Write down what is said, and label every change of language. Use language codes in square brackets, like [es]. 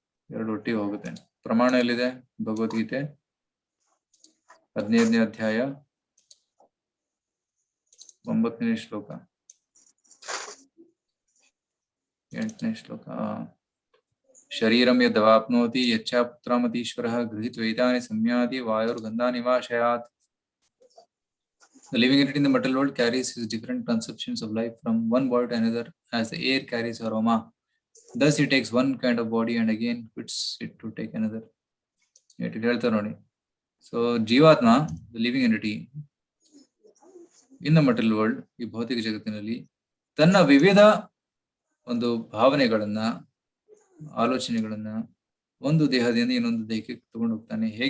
[kn] ಎರಡು ಒಟ್ಟಿಗೆ ಹೋಗುತ್ತೆ. ಪ್ರಮಾಣ ಎಲ್ಲಿದೆ? ಭಗವದ್ಗೀತೆ 15ನೇ ಅಧ್ಯಾಯ 9ನೇ ಶ್ಲೋಕ, 8ನೇ ಶ್ಲೋಕ. [sa] ಶರೀರಂ ಯದವಾಪ್ನೋತಿ ಯಚ್ಚಾ ಪುತ್ರಮತೀಶ್ವರಃ ಗೃಹೀತ್ವೈತಾನಿ ಸಂಯಾತಿ ವಾಯುರ್ಗಂಧಾನಿ ವಾಶಯಾತ್. [en] The living entity in the material world carries his different conceptions of life from one body to another as the air carries aroma. Thus he takes one kind of body and again quits it to take another. [kn] It ಹೇಳ್ತಾರೆ ನೋಡಿ. So ಜೀವಾತ್ಮ, [en] the living entity in the material world, [kn] ಈ ಭೌತಿಕ ಜಗತ್ತಿನಲ್ಲಿ ತನ್ನ ವಿವಿಧ ಒಂದು ಭಾವನೆಗಳನ್ನ, ಆಲೋಚನೆಗಳನ್ನ ಒಂದು ದೇಹದಿಂದ ಇನ್ನೊಂದು ದೇಹಕ್ಕೆ ತಗೊಂಡು ಹೋಗ್ತಾನೆ.